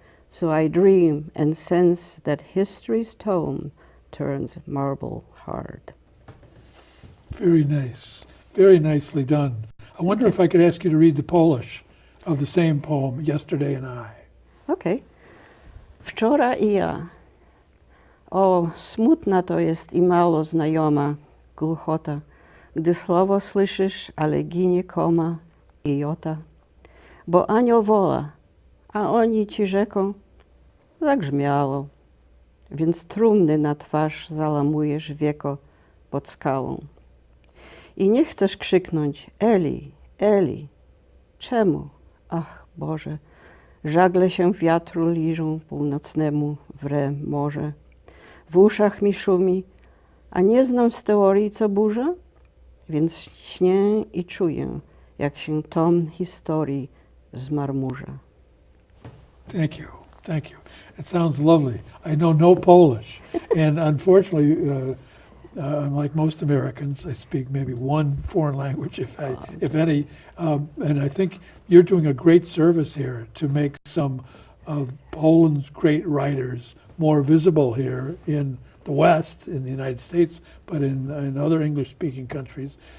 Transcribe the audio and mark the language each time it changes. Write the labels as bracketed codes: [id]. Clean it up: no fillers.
[en] So I dream and sense that history's tome turns marble hard. Very nice. Very nicely done. I wonder if I could ask you to read the Polish of the same poem, Yesterday and I. [pl] Okay. Wczoraj I ja. O, smutna to jest I mało znajoma głuchota, gdy słowo słyszysz, ale ginie koma I jota. Bo anioł woła, a oni ci rzeką, zagrzmiało, więc trumny na twarz zalamujesz wieko pod skałą. I nie chcesz krzyknąć, Eli, Eli, czemu, Ach Boże, żagle się wiatru liżą północnemu wre morze. W uszach mi szumi, a nie znam z teorii, co burza? Więc śnię i czuję, jak się tom historii zmarmurza. [en] Thank you. Thank you. It sounds lovely. I know no Polish, and unfortunately, unlike most Americans, I speak maybe one foreign language, if any. And I think you're doing a great service here to make some of Poland's great writers more visible here in the West, in the United States, but in other English-speaking countries,